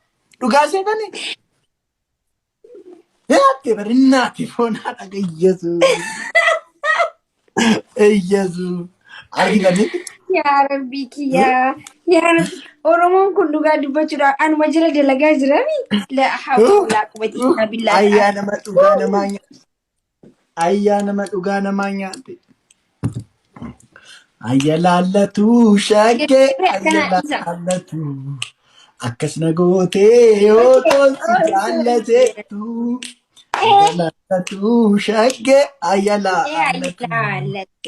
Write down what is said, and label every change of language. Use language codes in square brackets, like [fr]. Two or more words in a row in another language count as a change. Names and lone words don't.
[om] Dhugaa seetanii? Yaatte bar innaati foonaa dhaga Iyyeesuu. Argitanii? Yaa Rabbi kiyyaa. Yaa Rabbi. Oromoon kun dhugaa dubbachuudhaan anuma jala dalagaa jirami. [ar] لا حول ولا قوة إلا بالله. [om] Ayyaa nama dhugaa namaa nyaate. Ayyaa nama dhugaa namaa nyaate. Ayya laallatu shaggee ayya laallatu. Akkas na gootee yoo tolti jaallateettu. Ayya laallatu shaggee ayya laallatu.